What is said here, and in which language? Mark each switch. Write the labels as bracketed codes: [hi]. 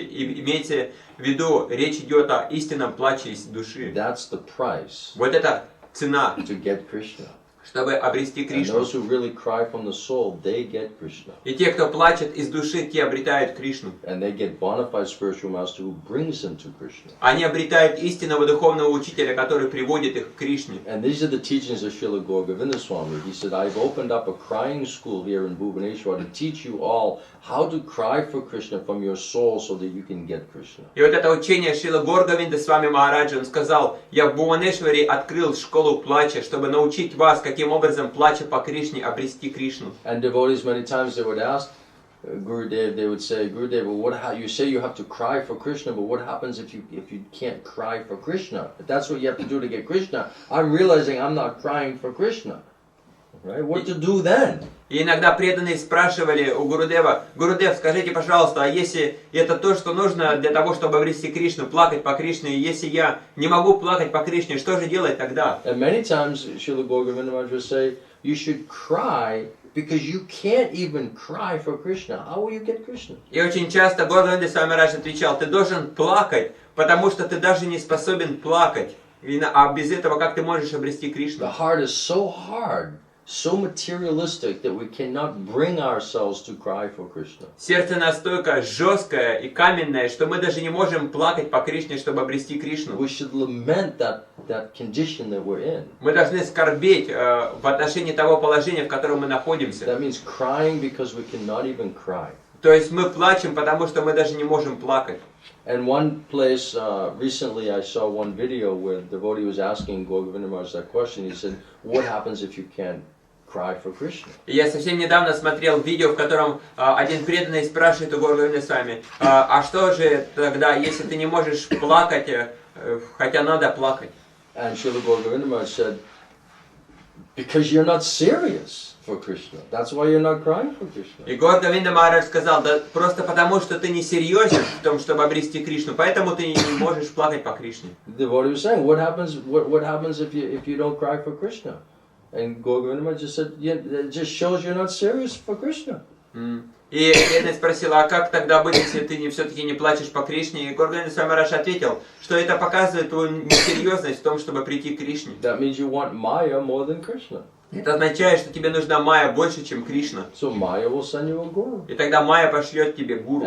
[ru] И имейте в виду, речь идет о истинном плаче из души. [en] That's the price [ru] Вот это цена, [en] to get Krishna. [ru] чтобы обрести [en] And [ru] Кришну. [en] those who really cry from the soul, they get Krishna. [ru] И те, кто плачет из души, те обретают Кришну. [en] And they get bona fide spiritual master who brings them to Krishna. [ru] Они обретают истинного духовного учителя, который приводит их к Кришне. [en] And these are the teachings of Srila Govinda Swami. He said, I've opened up a crying school here in Bhubaneswar to teach you all how to cry for Krishna from your soul so that you can get Krishna. [ru] И вот это учение Шрила Говинды Свами Махараджа, он сказал, я в Бхуванешваре открыл школу плача, чтобы научить вас, каким образом, плача по Кришне, обрести Кришну. [en] And devotees many times they would ask Gurudev, they would say, Gurudev, well, you say you have to cry for Krishna, but what happens if you can't cry for Krishna? If that's what you have to do to get Krishna, I'm realizing I'm not crying for Krishna. Right? What to do then? [ru] И иногда преданные спрашивали у Гурудева, Гурудев, скажите, пожалуйста, а если это то, что нужно для того, чтобы обрести Кришну, плакать по Кришне, и если я не могу плакать по Кришне, что же делать тогда? [en] And many times, Srila Govinda Maharaj would say, you should cry because you can't even cry for Krishna. How will you get Krishna? [ru] И очень часто Говинда Свами Махарадж отвечал, ты должен плакать, потому что ты даже не способен плакать. А без этого как ты можешь обрести Кришну? [en] The heart is so hard, so materialistic that we cannot bring ourselves to cry for Krishna. [ru] Сердце настолько жесткое и каменное, что мы даже не можем плакать по Кришне, чтобы обрести Кришну. [en] We should lament that condition that we're in. [ru] Мы должны скорбеть в отношении того положения, в котором мы находимся. [en] That means crying because we cannot even cry. [ru] То есть мы плачем, потому что мы даже не можем плакать. [en] And one place, recently I saw one video where the devotee was asking Govinda Maharaj that question. He said, what happens if you can't cry for Krishna? [ru] И я совсем недавно смотрел видео, в котором один преданный спрашивает у Говинды Свами, а что же тогда, если ты не можешь плакать, хотя надо плакать? [en] And Srila Govinda Maharaj said, because you're not serious for Krishna. That's why you're not crying for Krishna. [ru] И Говинда Махарадж сказал, да просто потому, что ты не серьезен в том, чтобы обрести Кришну, поэтому ты не можешь плакать по Кришне. [en] The devotee was saying, what happens if you don't cry for Krishna? And Govinda Maharaj just said, yeah, it just shows you're not serious for Krishna. [ru] И преданный спросил, а как тогда быть, если ты все-таки не плачешь по Кришне? И Говинда Свами Махарадж ответил, что это показывает твою несерьезность в том, чтобы прийти к Кришне. [en] That means you want Maya more than Krishna. [ru] Это означает, что тебе нужна Майя больше, чем Кришна. [en] So Maya will send you a guru. [ru] И тогда Майя пошлет тебе гуру.